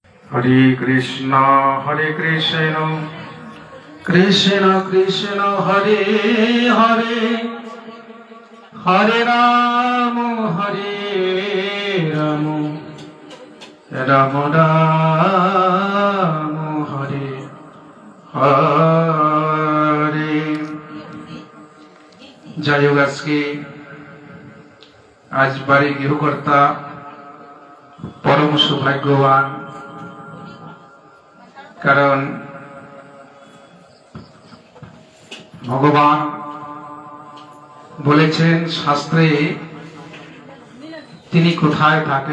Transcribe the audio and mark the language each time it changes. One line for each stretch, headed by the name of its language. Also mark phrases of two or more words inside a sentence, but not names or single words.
Sanskrit: हरे कृष्ण कृष्ण कृष्ण हरे हरे हरे राम राम राम हरे हरे।
Bangla: যাই হোক, আজকে আজ বাড়ি গৃহকর্তা পরম সৌভাগ্যবান, কারণ ভগবান বলেছেন শাস্ত্রে তিনি কোথায় থাকেন।